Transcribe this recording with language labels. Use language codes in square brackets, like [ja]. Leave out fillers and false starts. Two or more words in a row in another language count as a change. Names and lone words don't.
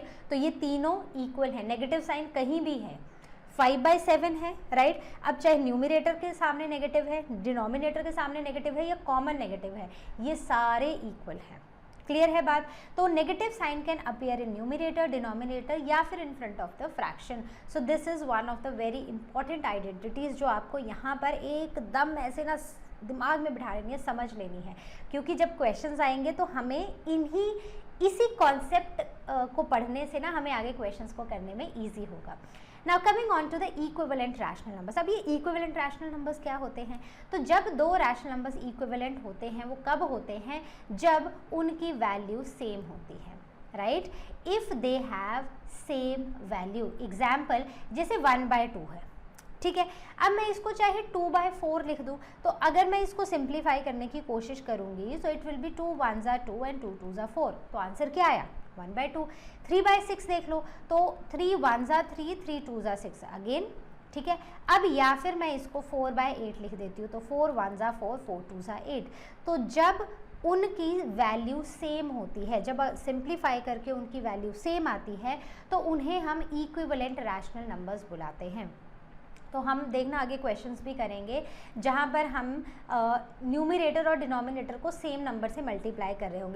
[hi] तो ये तीनों इक्वल है, [en] negative sign [hi] कहीं भी है, 5/7 है, राइट। अब चाहे न्यूमरेटर के सामने नेगेटिव है, डिनोमिनेटर के सामने नेगेटिव है या [en] common negative [hi] है, ये सारे इक्वल हैं। क्लियर है बात। [en] so negative sign can appear in numerator, denominator [hi] या फिर [en] in front of the fraction. so this is one of the very important identities [hi] जो आपको यहाँ पर एकदम ऐसे ना दिमाग में बिठा लेनी है, समझ लेनी है, क्योंकि जब क्वेश्चंस आएंगे तो हमें इसी कॉन्सेप्ट को पढ़ने से ना हमें आगे क्वेश्चंस को करने में ईजी होगा। [en] now coming on to the equivalent rational numbers. [hi] अब ये [en] equivalent rational numbers [hi] क्या होते हैं? तो जब दो [en] rational numbers equivalent [hi] होते हैं वो कब होते हैं? जब उनकी [en] value same [hi] होती है, राइट। [en] if they have same value, example [hi] जैसे 1/2 है, ठीक है। अब मैं इसको चाहे 2/4 लिख दूँ, तो अगर मैं इसको सिंप्लीफाई करने की कोशिश करूँगी तो [en] it will be 2 1s are 2 and 2 2s are 4. [hi] तो आंसर क्या आया? 1/2। 3/6 देख लो, तो [en] 3 1s are 3, 3 2s are 6 again, [hi] ठीक है। अब या फिर मैं इसको 4/8 लिख देती हूँ, तो [en] 4 1s are 4, 4 2s are 8। [hi] तो जब उनकी [en] value same [hi] होती है, जब सिंप्लीफाई करके उनकी [en] value same [hi] आती है, तो उन्हें हम [en] equivalent rational numbers [hi] बुलाते हैं। तो हम देखना आगे क्वेश्चंस भी करेंगे जहाँ पर हम न्यूमरेटर और डिनोमिनेटर को [en] same number [hi] से मल्टीप्लाई कर रहे होंगे।